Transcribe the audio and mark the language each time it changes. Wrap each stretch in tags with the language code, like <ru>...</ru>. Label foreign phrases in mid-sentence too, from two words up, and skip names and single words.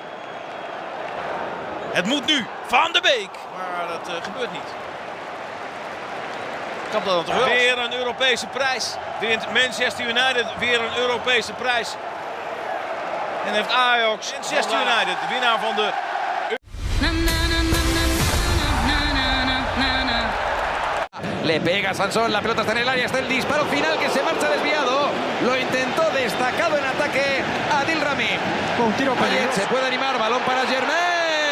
<nl>Het moet nu, Van de Beek, maar dat gebeurt niet. Kan dat dan toch wel? Weer een Europese prijs. Wint Manchester United weer een Europese prijs. En heeft Ajax, Manchester United, de winnaar van de...</nl> <es>Le pega Sansón, la pelota está en el área, está el disparo final que se marcha desviado. Lo intentó destacado en ataque Adil Rami. Un tiro peligroso. Se puede animar, balón para Germain.</es>